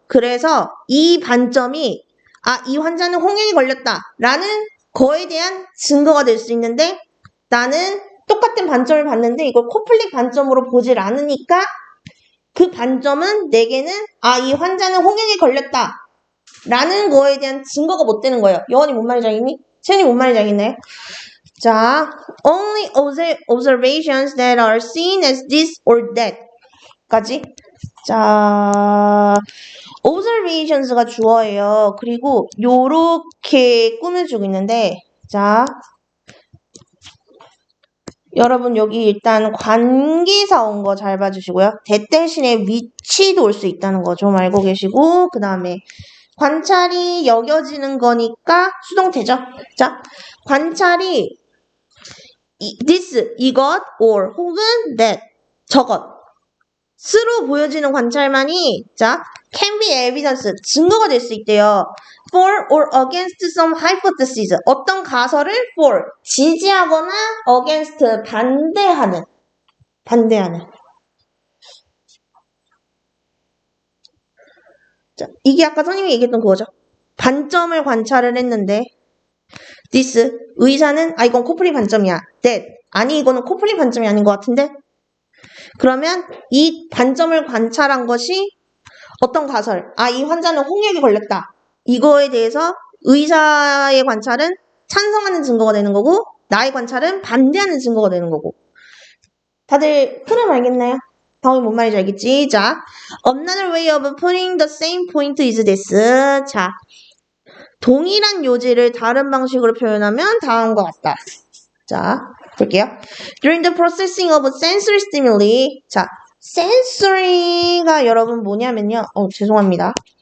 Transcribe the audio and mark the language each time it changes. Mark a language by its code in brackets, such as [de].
[ko] 그래서 이 반점이 이 환자는 홍역에 걸렸다라는 거에 대한 증거가 될 수 있는데 나는 똑같은 반점을 봤는데 이걸 코플릭 반점으로 보질 않으니까 그 반점은 내게는 이 환자는 홍역에 걸렸다 라는 거에 대한 증거가 못 되는 거예요. 여원이 뭔 말인지 알겠니? 채연이 뭔 말인지 알겠나요? [en] 자, only observations that are seen as this or that 까지. [ko] 자, observations가 주어예요. 그리고 요렇게 꾸며주고 있는데, 자, 여러분 여기 일단 관계사 온 거 잘 봐주시고요. that 대신에 위치도 올 수 있다는 거 좀 알고 계시고, 그 다음에 관찰이 여겨지는 거니까 수동태죠. 자, 관찰이 this, 이것, or 혹은 that, 저것 스로 보여지는 관찰만이 자, [en] can be evidence, [ko] 증거가 될 수 있대요. [en] for or against some hypothesis, [ko] 어떤 가설을 [en] for, [ko] 지지하거나 [en] against, [ko] 반대하는. 자, 이게 아까 선생님이 얘기했던 그거죠. 반점을 관찰을 했는데 this, 의사는 이건 코플리 반점이야. that, 아니 이거는 코플리 반점이 아닌 것 같은데 그러면 이 반점을 관찰한 것이 어떤 가설, 이 환자는 홍역에 걸렸다. 이거에 대해서 의사의 관찰은 찬성하는 증거가 되는 거고 나의 관찰은 반대하는 증거가 되는 거고. 다들 흐름 알겠나요? 다음이 뭔 말인지 알겠지? [en] 자, another way of putting the same point is this. [ko] 자, 동일한 요지를 다른 방식으로 표현하면 다음과 같다. 자, 볼게요. [en] During the processing of sensory stimuli. [ko] 자, sensory가 여러분 뭐냐면요. 죄송합니다.